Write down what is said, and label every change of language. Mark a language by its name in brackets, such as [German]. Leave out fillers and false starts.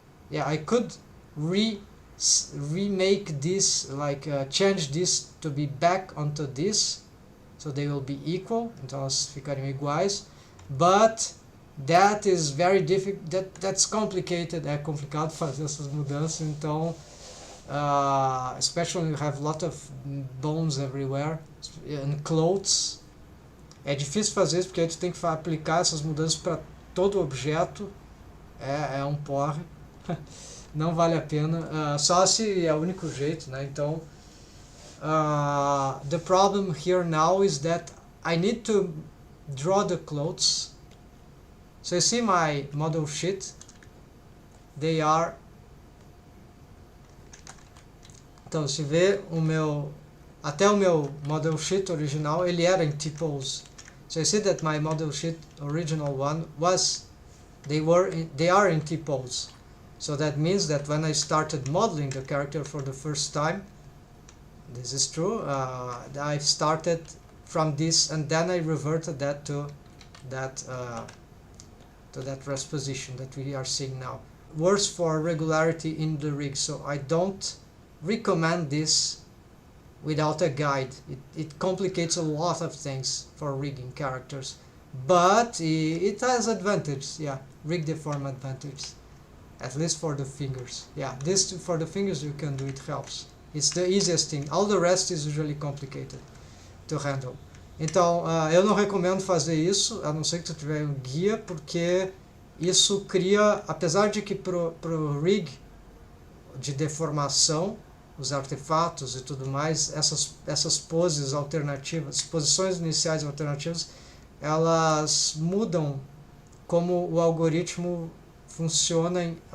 [English] Yeah, I could remake this, like change this to be back onto this, so they will be equal, [Portuguese] então elas ficariam iguais, [English] but that is very difficult, that's complicated, [Portuguese] é complicado fazer essas mudanças, então [English] especially when you have a lot of bones everywhere and clothes, [Portuguese] é difícil fazer isso porque aí tu tem que aplicar essas mudanças para todo objeto, é um porre. Não vale a pena, só se é o único jeito, né? Então [English] the problem here now is that I need to draw the clothes. So you see my model sheet, they are, [Portuguese] então se vê até o meu model sheet original, ele era em T-pose. [English] So you see that my model sheet original one they are in T-pose. So that means that when I started modeling the character for the first time, this is true, I started from this and then I reverted that to that rest position that we are seeing now. Worse for regularity in the rig, so I don't recommend this without a guide. It complicates a lot of things for rigging characters, but it has advantages, yeah, rig deform advantages, at least for the fingers. Yeah, this for the fingers you can do, it helps. It's the easiest thing. All the rest is usually complicated to handle. [Portuguese] Então, eu não recomendo fazer isso, a não ser que tu tiver um guia, porque isso cria, apesar de que pro rig de deformação, os artefatos e tudo mais, essas poses alternativas, posições iniciais alternativas, elas mudam como o algoritmo funciona.